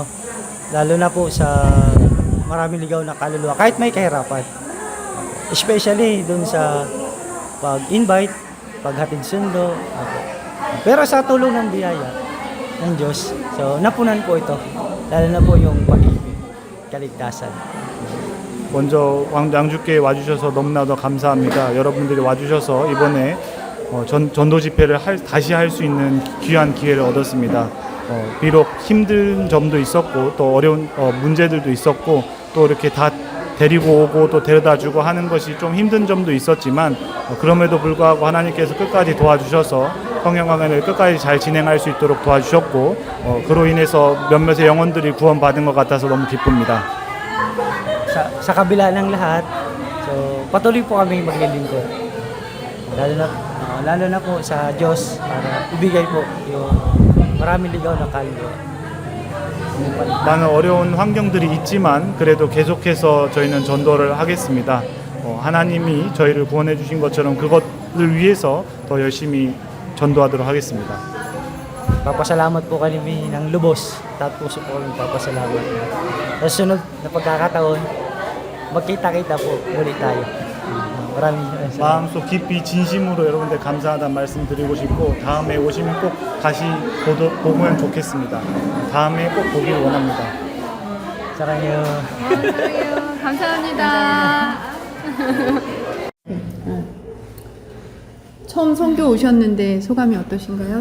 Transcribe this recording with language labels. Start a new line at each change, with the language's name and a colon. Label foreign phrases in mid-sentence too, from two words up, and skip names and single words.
Filipino: Lalo na po sa maraming ligaw na kaluluwa kahit may kahirapan. Especially dun sa pag-invite, paghatid sundo. Ako. Pero sa tulong ng biyaya ng Diyos, so napunan po ito. Lalo na po yung pag-ibig, kaligtasan.
Korean: 먼저 양주교에 와주셔서 너무나도 감사합니다. 여러분들이 와주셔서 이번에 전도 집회를 다시 할 수 있는 귀한 기회를 얻었습니다. 비록 힘든 점도 있었고 또 어려운 문제들도 있었고 또 이렇게 다 데리고 오고 또 데려다주고 하는 것이 좀 힘든 점도 있었지만 그럼에도 불구하고 하나님께서 끝까지 도와주셔서 성령강연을 끝까지 잘 진행할 수 있도록 도와주셨고 그로 인해서 몇몇의 영혼들이 구원받은 것 같아서 너무 기쁩니다.
Filipino: Sa kabila ng lahat, so patuloy po kami maglilingkod. Lalo na po sa Diyos para ibigay po yung maraming ligaw na kaluluwa.
Korean: 많은 어려운 환경들이 있지만 그래도 계속해서 저희는 전도를 하겠습니다. 하나님이 저희를 구원해 주신 것처럼 그것을 위해서 더 열심히 전도하도록 하겠습니다.
Filipino: Papasalamat po kami ng lubos. Taat puso po kami papasalamat. Sa sunod na pagkakataon, magkita-kita po muli tayo. Maraming salamat.
Korean: 마음속 깊이 진심으로 여러분들 감사하다는 말씀 드리고 싶고 다음에 오시면 꼭 다시 보면 좋겠습니다. 다음에 꼭 보기를 원합니다. 사랑해요. 사랑해요. 감사합니다. 처음 선교 오셨는데 소감이 어떠신가요?